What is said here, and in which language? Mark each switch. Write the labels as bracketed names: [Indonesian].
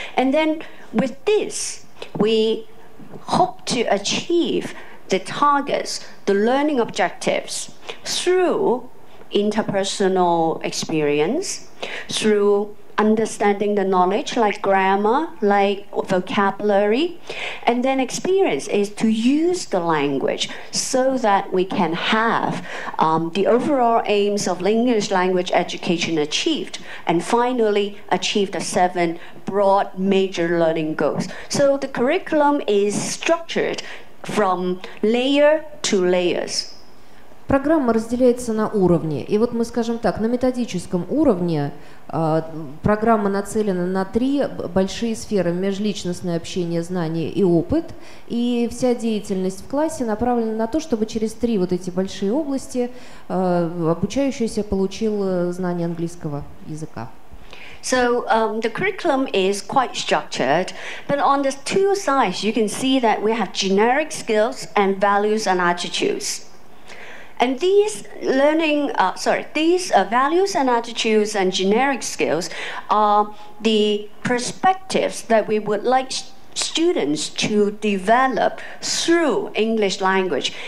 [English] And then with this, we hope to achieve the targets, the learning objectives through interpersonal experience, through understanding the knowledge like grammar, like vocabulary, and then experience is to use the language so that we can have the overall aims of English language education achieved, and finally achieve the 7 broad major learning goals. So the curriculum is structured from layer to layers. [Russian] Программа разделяется на уровни. И вот мы скажем так, на методическом уровне программа нацелена на 3 большие сферы: межличностное общение, знания и опыт. И вся деятельность в классе направлена на то, чтобы через 3 вот эти большие области обучающийся получил знание английского языка. [English] So the curriculum is quite structured, but on the 2 sides you can see that we have generic skills and values and attitudes. And these values and attitudes and generic skills are the perspectives that we would like students to develop through English language.